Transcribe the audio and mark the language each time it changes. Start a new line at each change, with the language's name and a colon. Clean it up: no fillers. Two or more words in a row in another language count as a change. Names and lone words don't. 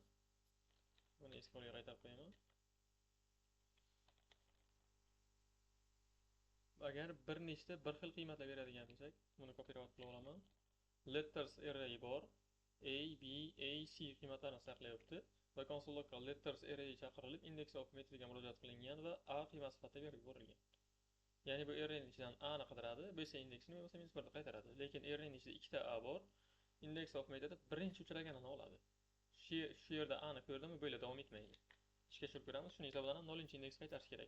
Uzbek: Buni eski holiga qaytarib qo'yaman. Agar bir nechta bir xil qiymatlar beradigan bo'lsak, buni
English: copyright qilib
Uzbek: olaman. Letters array bor. A, B, A, C qiymatlarini saqlayapti va konsol logga letters array chaqirilib index of metodiga murojaat qilingan va A qiymat sifatida berib yuborilgan. Ya'ni bu arrayning ichidan A ni qidiradi, bo'lsa indeksini, bo'lmasa -1 qaytaradi. Lekin arrayning ichida ikkita A bor. Index of metodi birinchi uchraganini oladi. Shu yerda A ni ko'rdimi, bo'ladi, davom etmaydi. Ishga tushirib ko'ramiz. Shuning hisobidan 0-indeks qaytarish kerak.